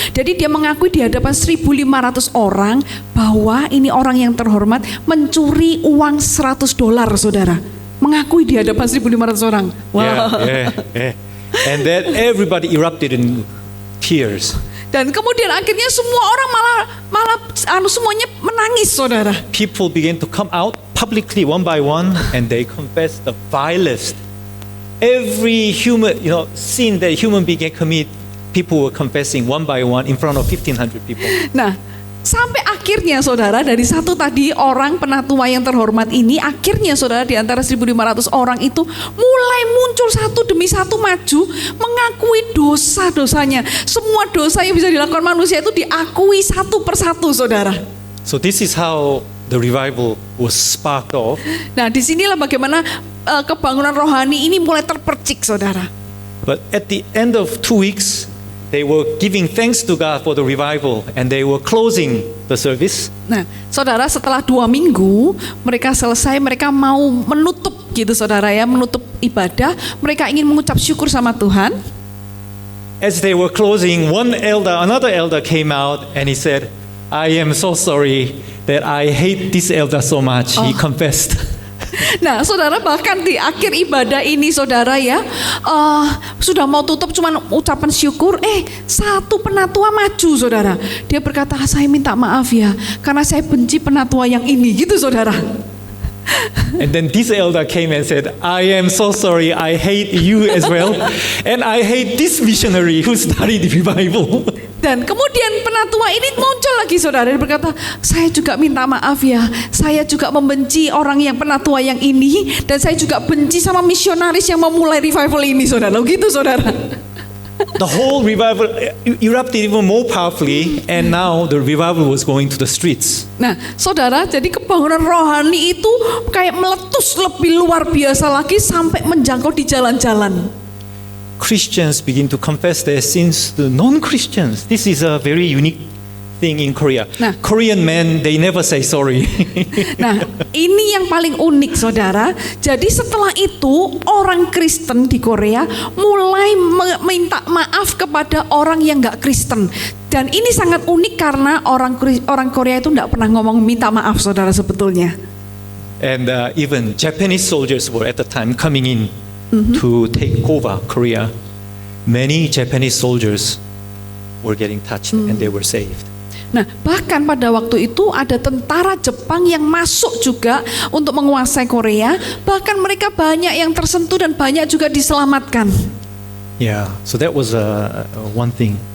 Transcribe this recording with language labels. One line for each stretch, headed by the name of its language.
Indonesian: Jadi dia mengakui di hadapan 1.500 orang bahwa ini orang yang terhormat mencuri uang $100, saudara. Mengakui di hadapan 1.500 orang. Wow.
English: Yeah. And then everybody erupted in tears.
Indonesian: Dan kemudian akhirnya semua orang malah semuanya menangis, saudara.
English: People began to come out publicly one by one, and they confessed the vilest. Every human, sin that human being can commit, people were confessing one by one in front of 1,500 people.
Indonesian: Nah, sampai akhirnya, saudara, dari satu tadi orang penatua yang terhormat ini, akhirnya, saudara, di antara 1.500 orang itu mulai muncul satu demi satu maju mengakui dosa-dosanya. Semua dosa yang bisa dilakukan manusia itu diakui satu persatu, saudara.
English: So this is how the revival was sparked off.
Indonesian: Nah, disinilah bagaimana kebangunan rohani ini mulai terpercik, saudara.
English: But at the end of 2 weeks, they were giving thanks to God for the revival, and they were closing the service.
Indonesian: Nah, saudara, setelah 2 minggu mereka selesai, mereka mau menutup gitu, saudara ya, menutup ibadah. Mereka ingin mengucap syukur sama Tuhan.
English: As they were closing, another elder came out and he said, "I am so sorry that I hate this elder so much." He confessed.
Indonesian: Nah, saudara, bahkan di akhir ibadah ini, saudara ya, sudah mau tutup cuman ucapan syukur, satu penatua maju, saudara. Dia berkata, "Saya minta maaf ya, karena saya benci penatua yang ini," gitu, saudara.
English: And then this elder came and said, "I am so sorry, I hate you as well, and I hate this missionary who started the revival."
Indonesian: Dan kemudian penatua ini muncul lagi, saudara. Dia berkata, "Saya juga minta maaf ya, saya juga membenci orang yang penatua yang ini, dan saya juga benci sama misionaris yang memulai revival ini," saudara. Gitu, saudara.
English: The whole revival erupted even more powerfully, and now the revival was going to the streets.
Indonesian: Nah, saudara, jadi kebangunan rohani itu kayak meletus lebih luar biasa lagi sampai menjangkau di jalan-jalan.
English: Christians begin to confess their sins to non-Christians. This is a very unique thing in Korea.
Indonesian: Nah.
English: Korean men, they never say sorry.
Indonesian: Nah, ini yang paling unik, saudara. Jadi setelah itu orang Kristen di Korea mulai minta maaf kepada orang yang nggak Kristen. Dan ini sangat unik karena orang Korea itu nggak pernah ngomong minta maaf, saudara, sebetulnya.
English: And even Japanese soldiers were at the time coming in to take over Korea. Many Japanese soldiers were getting touched and they were saved.
Indonesian: Nah, bahkan pada waktu itu ada tentara Jepang yang masuk juga untuk menguasai Korea. Bahkan mereka banyak yang tersentuh dan banyak juga diselamatkan.
English: Yeah, so that was one thing.